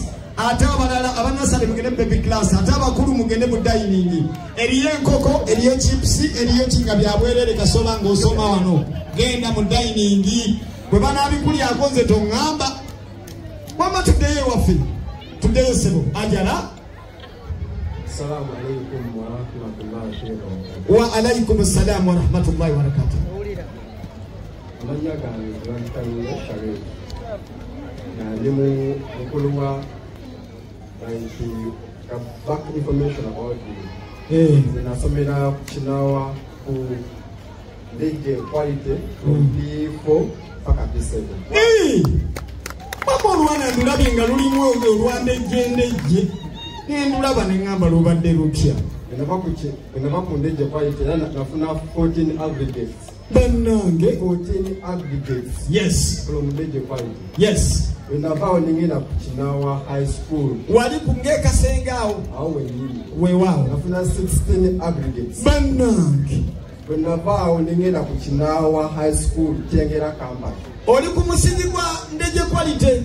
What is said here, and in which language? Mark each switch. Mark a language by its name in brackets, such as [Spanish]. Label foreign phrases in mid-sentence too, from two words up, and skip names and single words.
[Ganda] Ate abalala abanasale mugende mu [English] baby class. [Ganda] Ate abakulu mugende mu dining. Eriyo enkoko, eriyo chips, eriyo kinga byabwerere kasoba ng'osoma wano. Genda mu dining. Bwe banabikulyako nze toŋŋamba. Wama tuddeyo ewaffe. Tuddeyo ssebo. Ajala. [Arabic] السلام عليكم ورحمة الله وبركاته. وعليكم السلام ورحمة الله وبركاته. [Ganda] Amanya gange Grantayiro Sharif. Ndi mukulu wa [English] back information about you. [Ganda] Nasomera Chinawa ku Ndege Quality from P4 paka P7. Mama olwana ndulabye nga lulimu olwandejjendejje. Ndulaba ne ngamba lubadde lutya. Enava ku Ndege Quality nafuna 14 aggregates. Bannange 14 aggregates. Yes. From Ndege Quality. Yes. Enava ningenda ku Chinawa High School. Wali kungeka awo. Awo wenyini. Weewaawo. Nafuna 16 aggregates. Bannange. Wenavaawo ningenda ku Chinawa High School Tengera campus. Oli ku musingi gwa Ndege Quality.